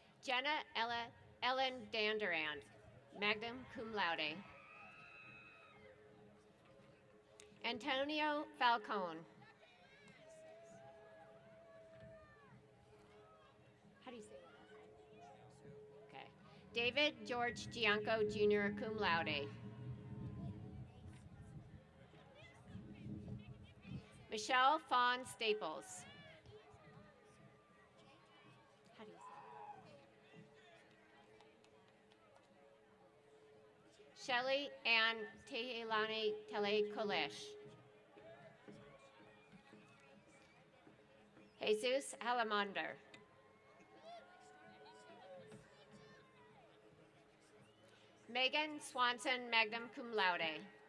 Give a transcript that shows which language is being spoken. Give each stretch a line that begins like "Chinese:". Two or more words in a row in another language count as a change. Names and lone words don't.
English: Jenna Ellen Danderand,
Latin: magna cum laude.
English: Antonio Falcone. How do you say that? Okay. David George Gianco, Jr.,
Latin: cum laude.
English: Michelle Fawn Staples. How do you say that? Shelley Ann Tehelani Tele Kolesh. Jesus Alamander. Megan Swanson,
Latin: magna cum laude.